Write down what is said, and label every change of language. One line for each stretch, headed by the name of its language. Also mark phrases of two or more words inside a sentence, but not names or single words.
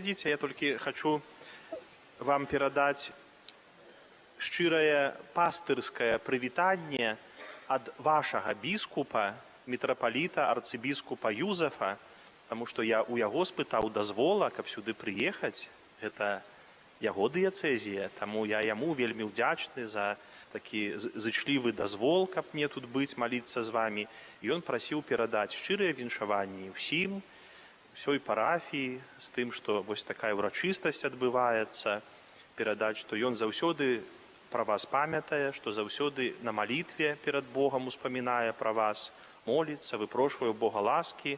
Russian: Я только хочу вам передать
Belarusian: шчырае пастырскае прывітанне ад вашага біскупа, мітрапаліта, арцыбіскупа Юзефа,
Russian: потому что я
Belarusian: у яго спытаў дазвола, каб сюды прыехаць. Гэта яго дыяцэзія, таму я яму вельмі ўдзячны за такі зычлівы дазвол, каб мне тут быць, маліцца з вамі. І ён прасіў перадаць шчырыя віншаванні ўсім, всей парафіі, з тым, што вось такая ўрачыстасць адбываецца, перадаць, што ён заўсёды пра вас памятае, што заўсёды на малітве перад Богам успамінае пра вас, моліцца, выпрошвае ў Бога ласкі.